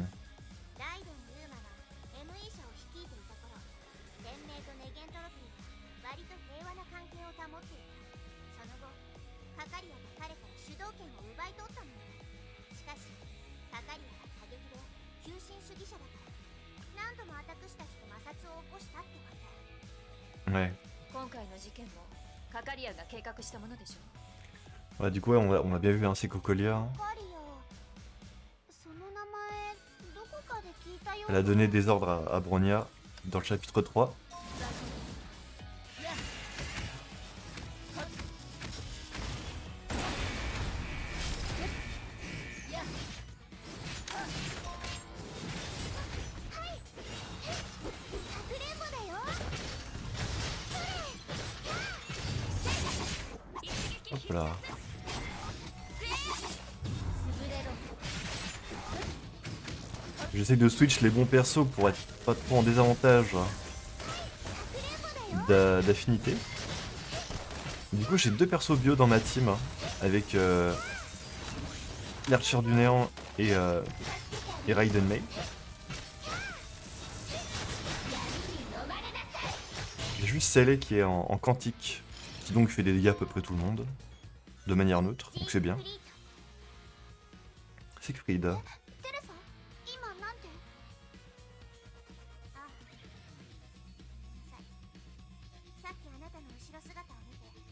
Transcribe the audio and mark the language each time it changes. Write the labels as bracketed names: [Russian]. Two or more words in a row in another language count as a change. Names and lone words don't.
[Japanese] ライデン・ユーマが ME 社を率いていた頃、天命とネゲントロピーは割と平和な関係を保っていた。その後、カカリアが彼から主導権を奪い取ったのよ。しかし、カカリアは過激で急進主義者だから、何度も私たちと摩擦を起こしたってわけ。 [French] Ouais. [Japanese] 今回の事件もカカリアが計画したものでしょ。 [French] Ouais, du coup, ouais, on a bien vu un Secocolia. [Japanese] カリア、その名前どこかで聞いたよう [French] Elle [Japanese] な。 [French] a donné des ordres à Bronia dans le chapitre 3. [Japanese] かくれんぼだよ。 [French] Hop là. J'essaie de switch les bons persos pour être pas trop en désavantage d'affinité. Du coup, j'ai deux persos bio dans ma team, avec l'Archer du Néant et Raiden Mei. J'ai juste Celle qui est en quantique, qui donc fait des dégâts à peu près tout le monde, de manière neutre, donc c'est bien. C'est Creed. [Japanese] テレサ、今なんて？あ、さっきあなたの後ろ姿を見て